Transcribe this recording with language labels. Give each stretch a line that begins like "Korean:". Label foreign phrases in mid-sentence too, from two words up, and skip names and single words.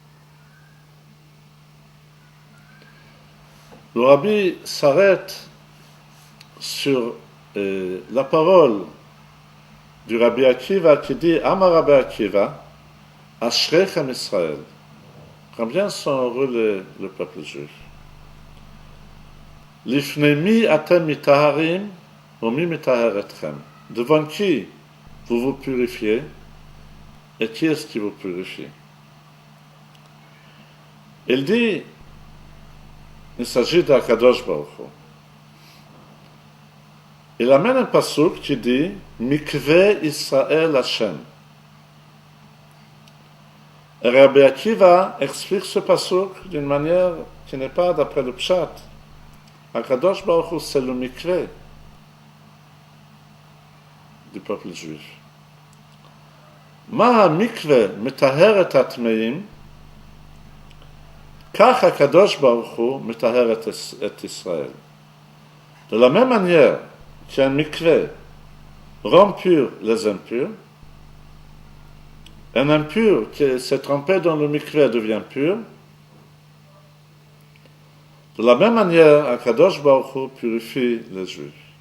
French: Le Rabbi s'arrête sur la parole du Rabbi Akiva qui dit
Hebrew: אמר רבי עקיבא, אשריכם ישראל.
French: Combien sont heureux le peuple juif?
Hebrew: לפני אתם מיטהרים, מי מטהרתכם.
French: Devant qui vous vous purifiez et qui est-ce qui vous purifie? Il dit, il s'agit d'Akadosh Baruch Hu. Il amène un pasuk qui dit
Hebrew: מקוה ישראל השם.
French: Et Rabbi Akiva explique ce pasuk d'une manière qui n'est pas d'après le pshat. Akadosh Baruch Hu, c'est le mikveh du peuple juif.
Hebrew: מה מקוה מטהר את הטמאים, כך הקדוש ברוך הוא מטהר את ישראל.
French: De la même manière qu'un mikveh rend pur les impurs, un impur qui s'est trempé dans le mikveh devient pur. De la même manière, Akadosh Baruch Hu purifie les Juifs.